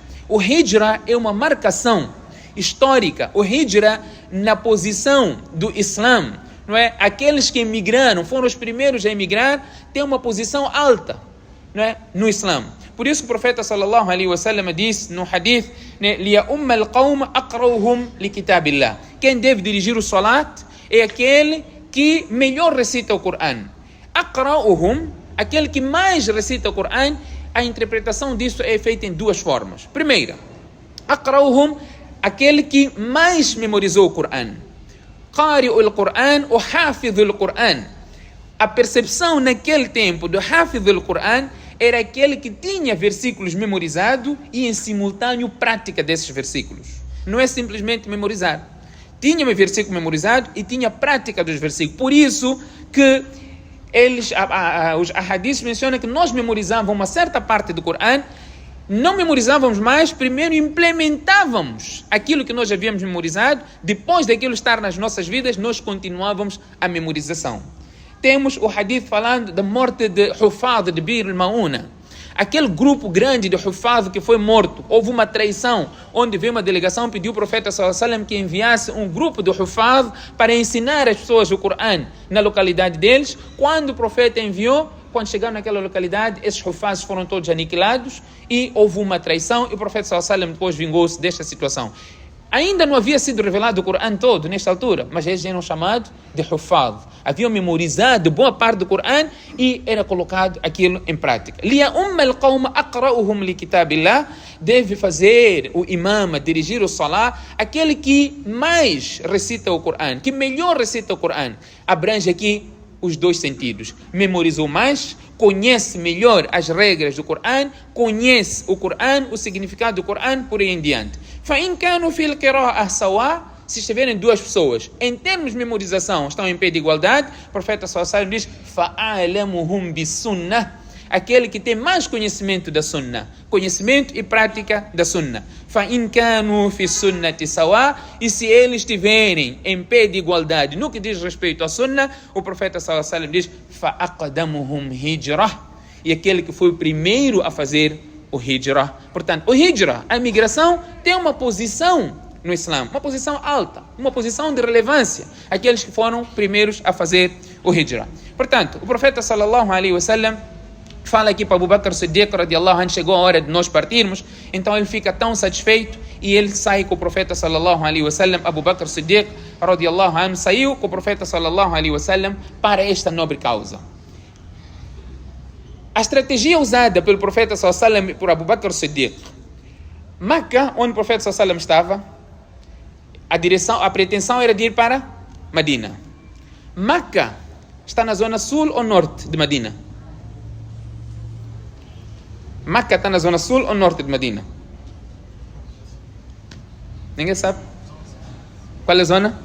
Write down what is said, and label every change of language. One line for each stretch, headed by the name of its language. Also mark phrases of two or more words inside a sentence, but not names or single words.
Portuguese: O Hijra é uma marcação histórica. O Hijra, na posição do Islã, não é? Aqueles que emigraram, foram os primeiros a emigrar, têm uma posição alta, não é? No Islã. Por isso o profeta
Arabic: صلى الله عليه وسلم
Portuguese: disse no hadith:
Arabic: لِيَأُمَّ الْقَوْمَ أَقْرَوْهُمْ لِكِتَابِ اللَّهِ.
Portuguese: Quem deve dirigir o salat é aquele que melhor recita o Corão. Aqra'uhum, aquele que mais recita o Corão. A interpretação disso é feita em duas formas. Primeira, aqra'uhum, aquele que mais memorizou o Corão.
Arabic: قارئ القرآن ou حافظ القرآن.
Portuguese: A percepção naquele tempo do
Arabic: حافظ القرآن
Portuguese: era aquele que tinha versículos memorizados e em simultâneo prática desses versículos. Não é simplesmente memorizar. Tinha um versículo memorizado e tinha prática dos versículos. Por isso que os hadiths mencionam que nós memorizávamos uma certa parte do Corão, não memorizávamos mais, primeiro implementávamos aquilo que nós havíamos memorizado, depois daquilo estar nas nossas vidas, nós continuávamos a memorização. Temos o hadith falando da morte de Hufad de Bir al-Mauna. Aquele grupo grande de Hufaz que foi morto, houve uma traição, onde veio uma delegação, pediu ao profeta
Arabic: صلى الله عليه وسلم
Portuguese: que enviasse um grupo de Hufaz para ensinar as pessoas o Corão na localidade deles. Quando o profeta enviou, quando chegaram naquela localidade, esses Hufaz foram todos aniquilados e houve uma traição, e o profeta
Arabic: صلى الله عليه وسلم
Portuguese: depois vingou-se desta situação. Ainda não havia sido revelado o Corão todo nesta altura, mas eles eram chamados de Hufaz. Haviam memorizado boa parte do Corão e era colocado aquilo em prática.
Arabic: لِيَأُمَّ الْقَوْمَ أَقْرَأُهُمْ لِكِتَابِ اللَّهِ.
Portuguese: Deve fazer o imam, dirigir o salah, aquele que mais recita o Corão, que melhor recita o Corão. Abrange aqui os dois sentidos. Memorizou mais, conhece melhor as regras do Coran, conhece o Coran, o significado do Coran, por aí em diante.
Arabic: فَإِنْ كَانُوا فِي الْقِرَاءَةِ سَوَاءً.
Portuguese: Se estiverem duas pessoas, em termos de memorização, estão em pé de igualdade, o profeta
Arabic: صلى الله عليه وسلم
Portuguese: diz:
Arabic: فَأَعْلَمُهُمْ بِالسُّنَّةِ.
Portuguese: Aquele que tem mais conhecimento da Sunna, conhecimento e prática da Sunna.
Arabic: فَإِنْ كَانُوا فِي السُّنَّةِ سَوَاءً.
Portuguese: E se eles estiverem em pé de igualdade no que diz respeito à Sunna, o profeta
Arabic: صلى الله عليه وسلم
Portuguese: diz:
Arabic: فَأَقْدَمُهُمْ هِجْرَةً.
Portuguese: E aquele que foi o primeiro a fazer o hijrah. Portanto, o hijrah, a imigração, tem uma posição no Islã, uma posição alta, uma posição de relevância, aqueles que foram primeiros a fazer o hijrah. Portanto, o profeta
Arabic: صلى الله عليه وسلم
Portuguese: fala aqui para Abu Bakr Siddiq
Arabic: رضي الله عنه:
Portuguese: chegou a hora de nós partirmos. Então ele fica tão satisfeito e ele sai com o profeta
Arabic: صلى الله عليه وسلم.
Portuguese: Abu Bakr Siddiq
Arabic: رضي الله عنه
Portuguese: saiu com o profeta
Arabic: صلى الله عليه وسلم
Portuguese: para esta nobre causa. A estratégia usada pelo profeta
Arabic: صلى الله عليه وسلم
Portuguese: por Abu Bakr Siddiq, Meca, onde o profeta
Arabic: صلى الله عليه وسلم
Portuguese: estava, a pretensão era de ir para Medina. Meca está na zona sul ou norte de Medina? Meca está na zona sul ou norte de Medina? Ninguém sabe? Qual é a zona?